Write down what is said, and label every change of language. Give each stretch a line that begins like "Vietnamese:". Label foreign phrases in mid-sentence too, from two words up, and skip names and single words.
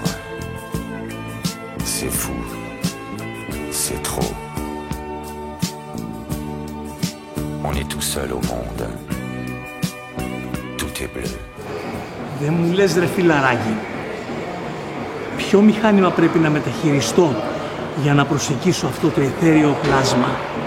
French: C'est fou. C'est trop. On est tout seul au monde. Tout est bleu.
Greek: Δεν μου λες ρε φιλαράκι, ποιο μηχάνημα πρέπει να μεταχειριστώ για να προσεγγίσω αυτό το αιθέριο πλάσμα?